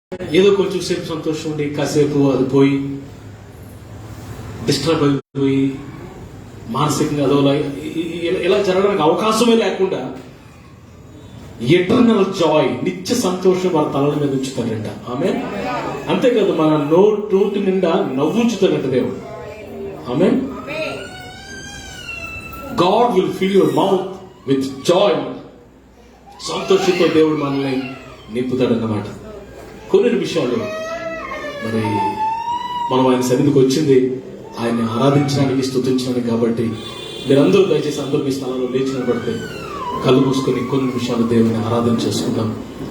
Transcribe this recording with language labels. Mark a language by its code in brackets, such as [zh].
[te] ఏదో కొంచెం సేపు సంతోషం ఉండి కాసేపు అది పోయి డిస్టర్బ్ అయిపోయి మానసికంగా అదోలా ఇలా జరగడానికి అవకాశమే లేకుండా ఎటర్నల్ జాయ్ నిత్య సంతోషం వాళ్ళ తలల మీద ఉంచుతాడంట. ఆమేన్. అంతేకాదు మన నోటి నిండా నవ్వుంచుతాడంట దేవుడు. ఆమేన్. [en] God will fill your mouth with joy. [te] సంతోషంతో దేవుడు మనల్ని నింపుతాడన్నమాట. కొన్ని నిమిషాలు మరి మనం ఆయన సన్నిధికి వచ్చింది ఆయన్ని ఆరాధించడానికి స్తుతించడానికి. కాబట్టి మీరందరూ దయచేసి అందరూ మీ స్థానంలో లేచి నిలబడితే కళ్ళు మూసుకొని కొన్ని నిమిషాలు దేవుని ఆరాధన చేసుకుందాం.